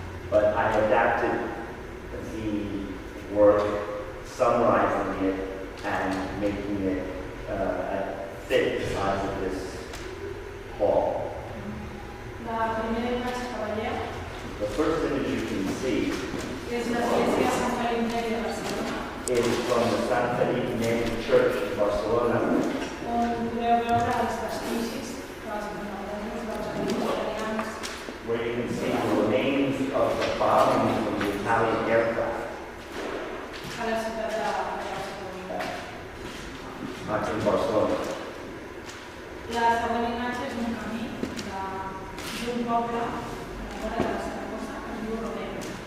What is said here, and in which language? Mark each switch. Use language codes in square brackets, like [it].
[en] but I adapted the work, summarizing it and making it fit the size of this hall. [ca] La primera imatge que veieu [en] The first image you can see [ca] és l'església Sant Felip Neri de Barcelona, [en] is from the Sant Felip Neri Church in Barcelona, [ca] on podeu veure els vestigis dels italians, [en] where you can see the remains of the bombing from the Italian aircraft. [ca] a la ciutat de Barcelona. [en] Not in Barcelona. [ca] La següent imatge és un camí d'un poble a la vora de la Saragossa que es diu Rodeo.